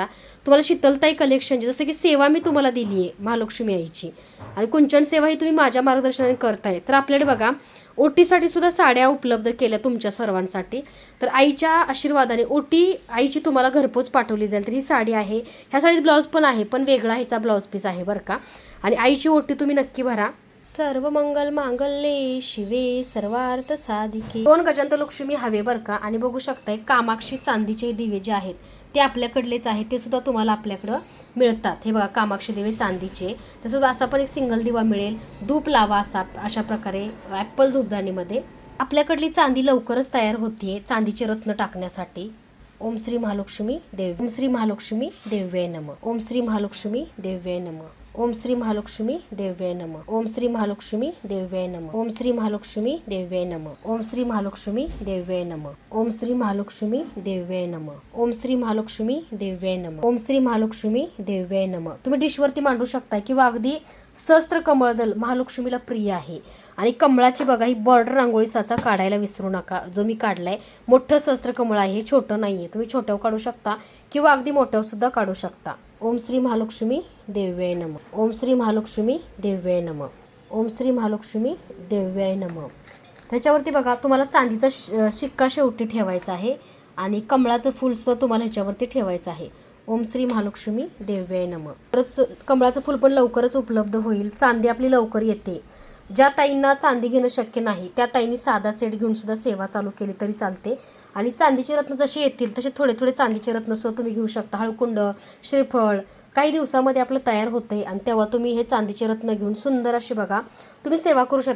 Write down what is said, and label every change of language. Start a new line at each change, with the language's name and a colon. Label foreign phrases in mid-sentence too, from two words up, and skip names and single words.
Marathi: तुम्हाला शीतलताई कलेक्शनची जसं की सेवा मी तुम्हाला दिली आहे महालक्ष्मी आईची, आणि कुंचन सेवा ही तुम्ही माझ्या मार्गदर्शनाने करताय। तर आपल्याकडे बघा ओटीसाठी सुद्धा साड्या उपलब्ध केल्या तुमच्या सर्वांसाठी। तर आईच्या आशीर्वादाने ओटी आईची तुम्हाला घरपोच पाठवली जाईल। तर ही साडी आहे, ह्या साडीत ब्लाऊज पण आहे, पण वेगळा ह्याचा ब्लाऊज पीस आहे बरं का। आणि आईची ओटी तुम्ही नक्की भरा।
Sanskrit: सर्व मंगल मांगल्ये शिवे सर्वार्थ साधिके।
Marathi: 2 गजानन लक्ष्मी हवे बरं का। आणि बघू शकताय कामाक्षी चांदीचे दिवे जे आहेत ते आपल्याकडलेच आहेत, ते सुद्धा तुम्हाला आपल्याकडं मिळतात। हे बघा कामाक्षी दिवे चांदीचे, तसंच असा पण एक सिंगल दिवा मिळेल। धूप लावा अशा प्रकारे ॲपल धूपदानीमध्ये। आपल्याकडली चांदी लवकरच तयार होतीये चांदीचे रत्न टाकण्यासाठी।
Sanskrit: ओम श्री महालक्ष्मी देव, ओम श्री महालक्ष्मी देव्ये नमः, ओम श्री महालक्ष्मी देव्ये नमः, ओम श्री महालक्ष्मी देव्ये नमः, ओम श्री महालक्ष्मी देव्ये नमः, ओम श्री महालक्ष्मी देव्ये नमः, ओम श्री महालक्ष्मी देव्ये नमः, ओम श्री महालक्ष्मी देव्ये नमः, ओम श्री महालक्ष्मी देव्ये नमः, ओम श्री महालक्ष्मी देव्ये नमः।
Marathi: तुम्ही डिशवरती मांडू शकता किंवा अगदी सहस्त्र कमळदल महालक्ष्मीला प्रिय आहे। आणि कमळाची बघा ही बॉर्डर रांगोळी साचा काढायला विसरू नका, जो मी काढलाय। मोठं सहस्त्र कमळ आहे, हे छोटं नाहीये। तुम्ही छोट्यावर काढू शकता किंवा अगदी मोठ्यावर सुद्धा काढू शकता।
Sanskrit: ओम श्री महालक्ष्मी देव्ये नमः, ओम श्री महालक्ष्मी देव्ये नमः, ओम श्री महालक्ष्मी देव्ये नमः।
Marathi: त्याच्यावरती बघा तुम्हाला चांदीचा शिक्का शेवटी ठेवायचा आहे आणि कमळाचं फूल सुद्धा तुम्हाला ह्याच्यावरती ठेवायचं आहे।
Sanskrit: ओम श्री महालक्ष्मी देव्ये नमः।
Marathi: तरच कमळाचं फूल पण लवकरच उपलब्ध होईल, चांदी आपली लवकर येते। ज्या ताईंना चांदी घेणं शक्य नाही त्या ताईंनी साधा सेट घेऊन सुद्धा सेवा चालू केली तरी चालते। आणि चांदीचे रत्न जसे येतील तसे थोडे थोडे चांदीचे रत्न सुद्धा तुम्ही घेऊ शकता। हळकुंड, श्रीफळ काही दिवसामध्ये आपलं तयार होतंय आणि तेव्हा तुम्ही हे चांदीचे रत्न घेऊन सुंदर अशी बघा तुम्ही सेवा करू शकता।